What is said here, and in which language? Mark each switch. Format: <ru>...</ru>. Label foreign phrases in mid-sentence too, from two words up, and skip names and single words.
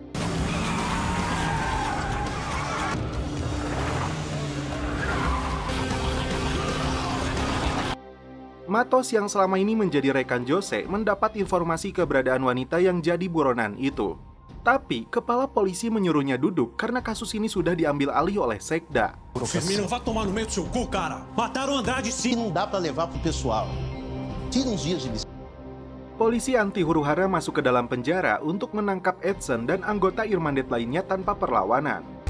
<id>Matos yang selama ini menjadi rekan Jose mendapat informasi keberadaan wanita yang jadi buronan itu. Tapi kepala polisi menyuruhnya duduk karena kasus ini sudah diambil alih oleh Sekda.</id> <pt>Firmino, vai tomar no meio do seu cu, cara. Mataram Andrade sim. Não dá pra levar pro pessoal. Tira uns dias de licença.</pt> <id>Polisi anti huru-hara masuk ke dalam penjara untuk menangkap Edson dan anggota Irman Dead lainnya tanpa perlawanan.</id>